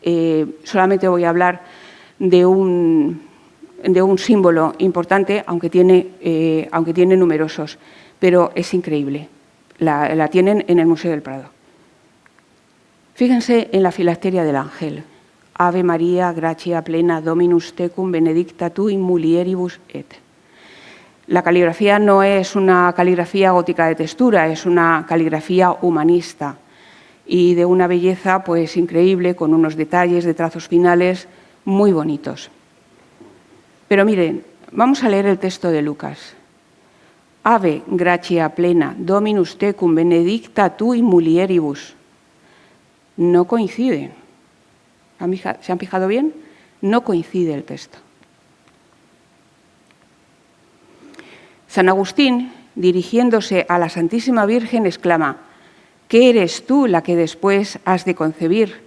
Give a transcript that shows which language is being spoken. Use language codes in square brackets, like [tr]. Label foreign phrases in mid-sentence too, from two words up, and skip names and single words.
[es] solamente voy a hablar de un símbolo importante, aunque tiene numerosos, pero es increíble. La tienen en el Museo del Prado. Fíjense en la filacteria del ángel. [la] Ave María, gratia plena, Dominus tecum, benedicta tu in mulieribus et. [es] La caligrafía no es una caligrafía gótica de textura, es una caligrafía humanista y de una belleza pues increíble, con unos detalles de trazos finales muy bonitos. Pero miren, vamos a leer el texto de Lucas. [la] Ave gratia plena, Dominus tecum, benedicta tu in mulieribus. [es] No coincide. ¿Se han fijado bien? No coincide el texto. San Agustín, dirigiéndose a la Santísima Virgen, exclama: ¿qué eres tú la que después has de concebir?